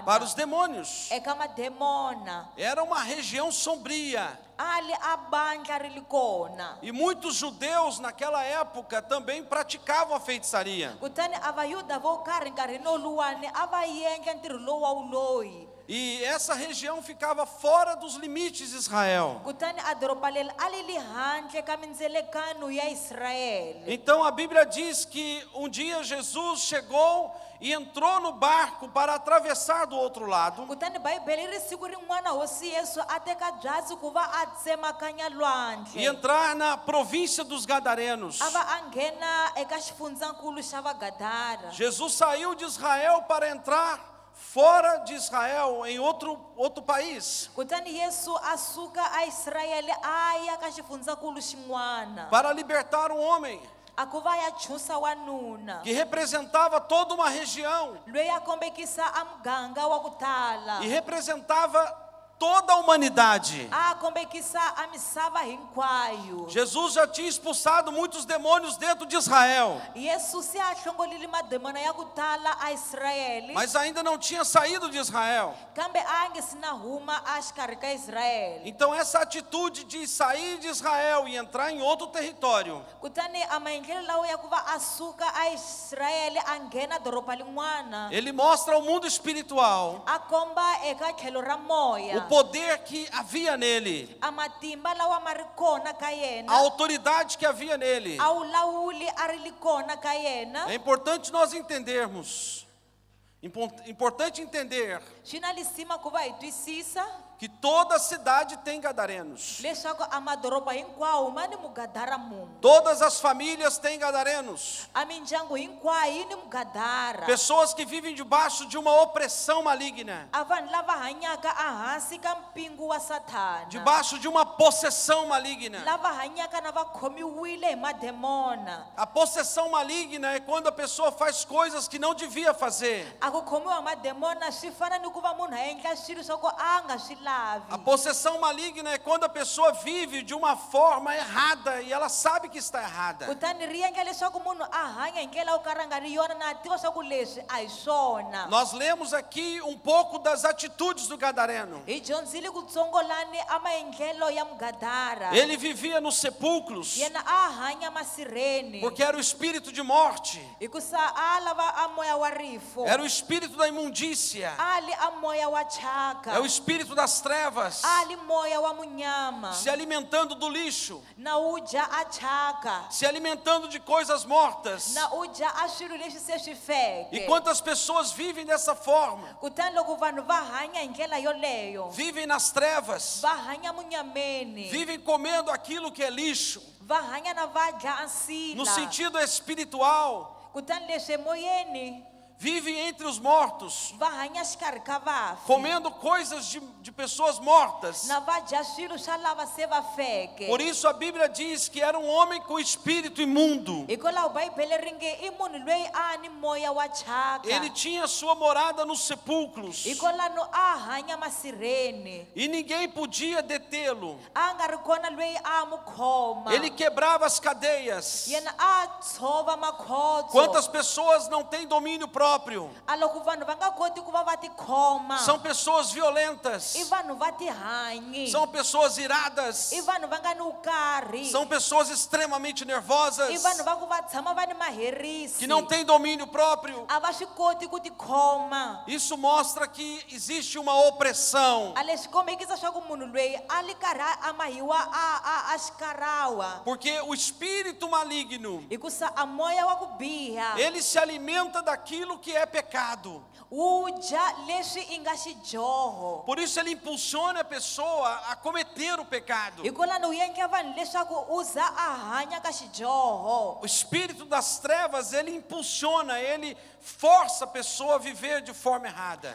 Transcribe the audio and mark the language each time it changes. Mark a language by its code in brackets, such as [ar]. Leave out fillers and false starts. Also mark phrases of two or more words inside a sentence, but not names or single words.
[pt] Para os demônios. [ts] eka mademona. [pt] Era uma região sombria. [ts] Ali a bandla ri li kona. [pt] E muitos judeus naquela época também praticavam a feitiçaria. [ts] Kutani a vayuda vo karhi nkarhini luwani a va endla ntirho lowu wa wuloyi. [pt] E essa região ficava fora dos limites de Israel. [ts] Kutani a doropa leri a li li handle ka mindzelekano ya Israele. [pt] Então a Bíblia diz que um dia Jesus chegou e entrou no barco para atravessar do outro lado. [ts] Kutani Bibele ri siku rin'wana hosi Yesu a teka byasi ku va a tsemakanya [pt] E [ts] lwandle. [pt] entrar na província dos Gadarenos. [ts] A va a nghena eka xifundzankulu xa vagadara. [pt] Jesus saiu de Israel para entrar fora de Israel, em outro país, [ts] Kutani Yesu a suka a Israele a ya ka xifundzankulu xin'wana. [pt] para libertar um homem [ts] A ku va ya chusa wanuna. [pt] que representava toda uma região [ts] Loyi a kombekisa a muganga wa ku tala. [pt] e representava toda a humanidade. [ts] A kombekisa a misava hinkwayo. [pt] Jesus já tinha expulsado muitos demônios dentro de Israel, [ts] Yesu se a hlongolile mademona ya ku tala a Israele. [pt] mas ainda não tinha saído de Israel. [ts] Kambe a nge sina huma a xikarhi ka Israele. [pt] Então essa atitude de sair de Israel e entrar em outro território [ts] Kutani a maendlelo lawa ya ku va a suka a Israele a nghena doropa lin'wana. [pt] ele mostra ao mundo espiritual [ts] A komba eka tlhelo ra moya. [pt] o poder que havia nele, [ts] A matimba lawa ma ri kona ka [pt] a [ts] yena. [pt] autoridade que havia nele. [ts] A wulawuli a ri li kona ka yena. [pt] É importante nós entendermos, importante entender [ts] Swi na lisima ku va hi twisisa [pt] que toda cidade tem gadarenos. [ts] leswaku a madoropa hinkwawo ma ni mugadara munhu. [pt] Todas as famílias têm gadarenos. [ts] A mindyangu hinkwayo yi ni mugadara. [pt] Pessoas que vivem debaixo de uma opressão maligna, [ts] A vanhu lava hanyaka a hansi ka mpingu wa Sathana. [pt] debaixo de uma possessão maligna. [ts] Lava hanyaka na va khomiwile hi mademona. [pt] A possessão maligna é quando a pessoa faz coisas que não devia fazer. [ts] A ku khomiwa hi mademona swi fana ni ku va munhu a endla swilo swa ku a nga swi lavi. [pt] A possessão maligna é quando a pessoa vive de uma forma errada e ela sabe que está errada. [ts] Kutani ri endla leswaku munhu a hanya hi ndlela yo ka ri nga ri yona na tiva swa ku leswi a hi swona. [pt] Nós lemos aqui um pouco das atitudes do gadareno. [ts] Hi dyondzile ku tsongolani a maendlelo ya mugadara. [pt] Ele vivia nos sepulcros [ts] Yena a hanya masirheni. [pt] porque era o espírito de morte, [ts] Hikusa a lava a moya wa rifo. [pt] era o espírito da imundícia, [ts] Ali a moya wa chaka. [pt] é o espírito das trevas, [ts] Ali moya wa munyama. [pt] se alimentando do lixo, [ts] Na uja a chaka. [pt] se alimentando de coisas mortas. [ts] Na uja a swilo leswi se swi feke. [pt] E quantas pessoas vivem dessa forma? [ts] Kutani loko vanhu va hanya hi ndlela yoleyo. [pt] Vivem nas trevas, [ts] Va hanya munyameni. [pt] vivem comendo aquilo que é lixo, [ts] Va hanya na va dya ansila. [pt] no sentido espiritual, [ts] Kutani leswi emoyeni. [pt] vivem entre os mortos, [ts] Va hanya xikarhi ka vafi. [pt] comendo coisas de pessoas mortas. [ts] Na va dya swilo swa lava se va feke. [pt] Por isso a Bíblia diz que era um homem com espírito imundo. [ts] Hikwalaho Bibele ri nge i munhu loyi a ni moya wa chaka. [pt] Ele tinha sua morada nos sepulcros [ts] Hikwalaho a hanya masirheni. [pt] e ninguém podia detê-lo. [ts] A nga ri kona loyi a mu khoma. [pt] Ele quebrava as cadeias. [ts] Yena a tshova makhotso. [pt] Quantas pessoas não têm domínio próprio? próprio. [ts] a loko vanhu va nga koti ku va va tikhoma [pt] São pessoas violentas. [ts] i vanhu va tihanyi [pt] São pessoas iradas. [ts] i vanhu va nga ni ukarhi [pt] São pessoas extremamente nervosas. [ts] i vanhu va ku va tshama va ni maherisi [pt] Que não têm domínio próprio. [ts] a va swi koti ku tikhoma [pt] Isso mostra que existe uma opressão. [ts] a leswi kombekisa swa ku munhu loyi a li karhi a mahiwa a xikarawa [pt] Porque o espírito maligno, [ts] hikusa a moya wa ku biha [pt] ele se alimenta daquilo que é pecado. [ts] wu dya leswi i nga xidyoho [pt] Por isso ele impulsiona a pessoa a cometer o pecado. [ts] hikwalaho wu endla vanhu leswaku u za a hanya ka xidyoho [pt] O espírito das trevas, ele impulsiona, ele força a pessoa a viver de forma errada.